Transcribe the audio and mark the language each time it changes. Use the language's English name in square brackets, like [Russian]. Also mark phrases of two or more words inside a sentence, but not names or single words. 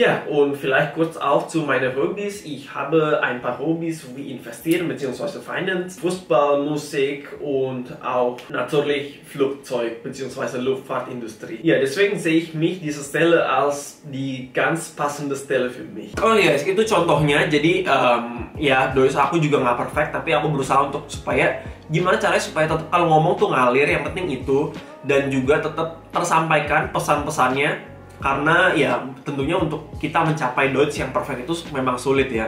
[German] Ja, und vielleicht kurz auch zu meinen Hobbys. Ich habe ein paar Hobbys wie Investieren bzw. Finance, Fußball, Musik und auch natürlich Flugzeug bzw. Luftfahrtindustrie. Ja, deswegen sehe ich mich diese Stelle als die ganz passende Stelle für mich. [Indonesian] Oh ya, itu contohnya. Jadi ya dois aku juga nggak perfect, tapi aku berusaha untuk supaya gimana caranya supaya tetap kalau ngomong tuh ngalir, yang penting itu, dan juga tetap tersampaikan pesan-pesannya, karena ya tentunya untuk kita mencapai Deutsch yang perfect itu memang sulit ya.